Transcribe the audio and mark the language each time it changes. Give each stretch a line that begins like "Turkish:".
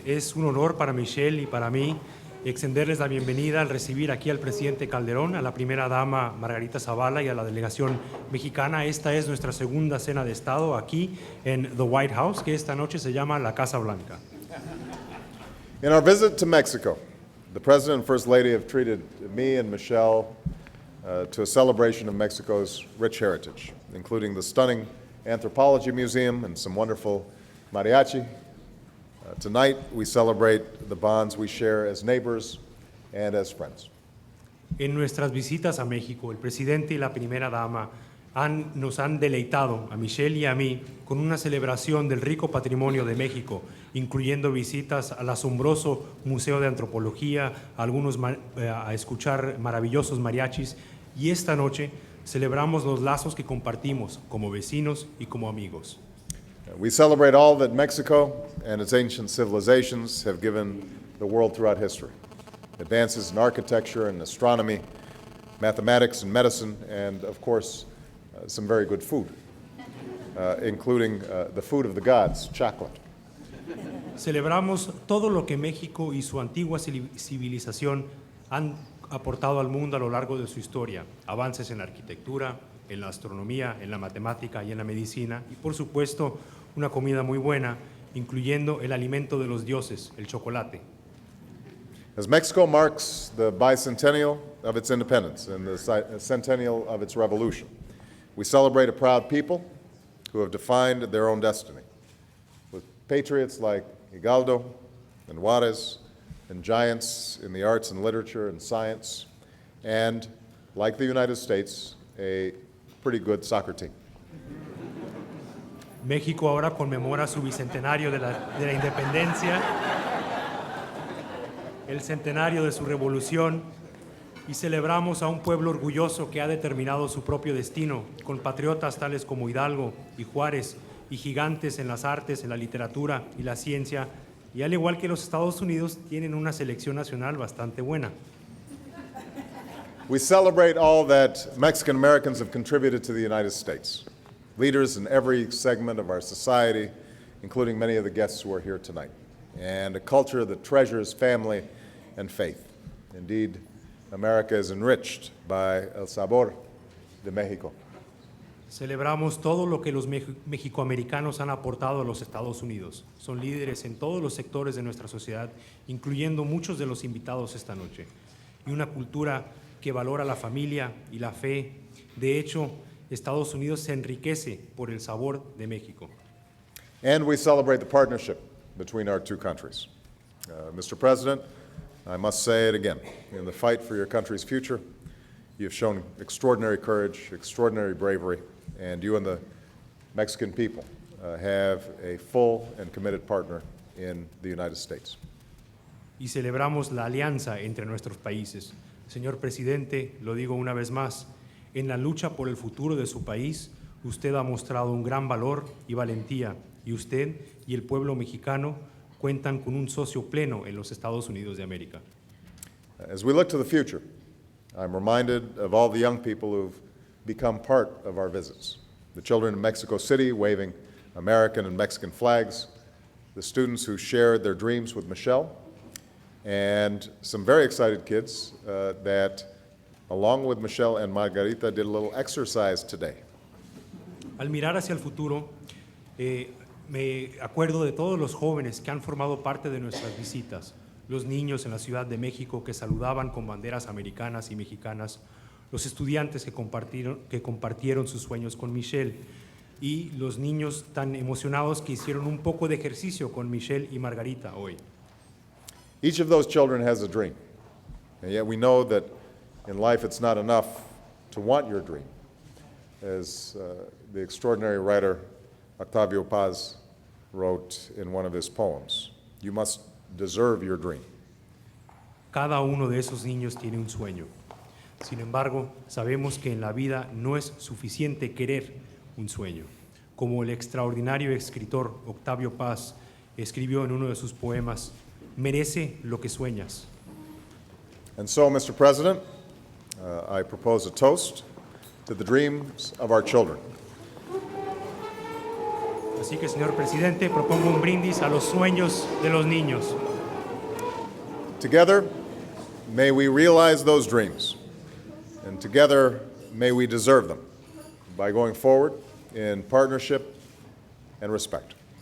Spanish: Es un honor para Michelle y para mí extenderles la bienvenida al recibir aquí al presidente Calderón, a la primera dama Margarita Zavala y a la delegación mexicana. Esta es nuestra segunda cena de Estado aquí en
English: the White House,
Spanish: que esta noche se llama La Casa Blanca.
English: In our visit to Mexico, the President and First Lady have treated me and Michelle to a celebration of Mexico's rich heritage, including the stunning Anthropology Museum and some wonderful mariachi. Tonight, we celebrate the bonds we share as neighbors and as friends.
Spanish: En nuestras visitas a México, el presidente y la primera dama nos han deleitado a Michelle y a mí con una celebración del rico patrimonio de México, incluyendo visitas al asombroso Museo de Antropología, a escuchar maravillosos mariachis, y esta noche celebramos los lazos que compartimos como vecinos y como amigos.
English: We celebrate all that Mexico and its ancient civilizations have given the world throughout history. Advances in architecture and astronomy, mathematics and medicine, and of course, some very good food, including the food of the gods, chocolate.
Spanish: Celebramos todo lo que México y su antigua civilización han aportado al mundo a lo largo de su historia, avances en la arquitectura, en la astronomía, en la matemática y en la medicina, y por supuesto una comida muy buena, incluyendo el alimento de los dioses, el chocolate.
English: As Mexico marks the bicentennial of its independence and the centennial of its revolution, we celebrate a proud people who have defined their own destiny, with patriots like Hidalgo and Juarez, and giants in the arts and literature and science, and, like the United States, a pretty good soccer team.
Spanish: México ahora conmemora su bicentenario de la independencia, el centenario de su revolución, y celebramos a un pueblo orgulloso que ha determinado su propio destino, con patriotas tales como Hidalgo y Juárez, y gigantes en las artes, en la literatura y la ciencia, y al igual que los Estados Unidos, tienen una selección nacional bastante buena.
English: We celebrate all that Mexican Americans have contributed to the United States, leaders in every segment of our society, including many of the guests who are here tonight, and a culture that treasures family and faith. Indeed, America is enriched by
Spanish: el sabor de México. Celebramos todo lo que los mexicoamericanos han aportado a los Estados Unidos. Son líderes en todos los sectores de nuestra sociedad, incluyendo muchos de los invitados esta noche, y una cultura que valora la familia y la fe. De hecho, Estados Unidos se enriquece por el sabor de México.
English: And we celebrate the partnership between our two countries. Mr. President, I must say it again, in the fight for your country's future, you have shown extraordinary courage, extraordinary bravery, and you and the Mexican people have a full and committed partner in the United States.
Spanish: Y celebramos la alianza entre nuestros países. Señor presidente, lo digo una vez más, en la lucha por el futuro de su país, usted ha mostrado un gran valor y valentía, y usted y el pueblo mexicano cuentan con un socio pleno en los Estados Unidos de América.
English: As we look to the future, I'm reminded of all the young people who've become part of our visits. The children in Mexico City waving American and Mexican flags, the students who shared their dreams with Michelle, and some very excited kids that, along with Michelle and Margarita, did a little exercise today.
Spanish: Al mirar hacia el futuro, me acuerdo de todos los jóvenes que han formado parte de nuestras visitas, los niños en la Ciudad de México que saludaban con banderas americanas y mexicanas, los estudiantes que compartieron sus sueños con Michelle, y los niños tan emocionados que hicieron un poco de ejercicio con Michelle y Margarita hoy.
English: Each of those children has a dream, and yet we know that in life it's not enough to want your dream. As the extraordinary writer Octavio Paz wrote in one of his poems. You must deserve your dream.
Spanish: Cada uno de esos niños tiene un sueño. Sin embargo, sabemos que en la vida no es suficiente querer un sueño. Como el extraordinario escritor Octavio Paz escribió en uno de sus poemas, merece lo que sueñas.
English: And so, Mr. President, I propose a toast to the dreams of our children.
Spanish: Así que, señor presidente, propongo un brindis a los sueños de los niños.
English: Together, may we realize those dreams, and together, may we deserve them by going forward in partnership and respect.